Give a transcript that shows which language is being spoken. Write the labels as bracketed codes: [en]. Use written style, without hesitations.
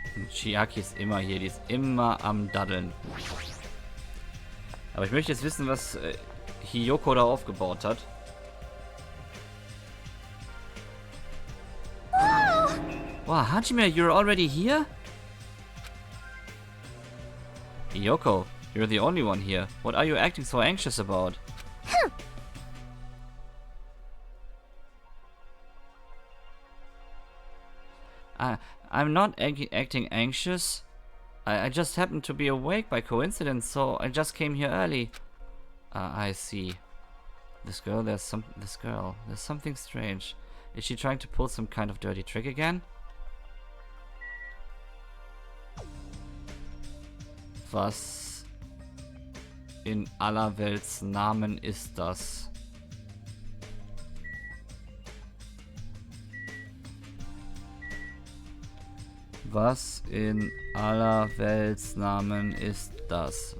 [de] Chiaki ist immer hier, die ist immer am Daddeln. Aber ich möchte jetzt wissen, was Hiyoko da aufgebaut hat. [en] Wow, Hajime, you're already here? Hiyoko, you're the only one here. What are you acting so anxious about? I'm not acting anxious. I just happened to be awake by coincidence, so I just came here early. I see. This girl, there's something strange. Is she trying to pull some kind of dirty trick again? [de] Was in aller Welts Namen ist das? Was in aller Welts Namen ist das?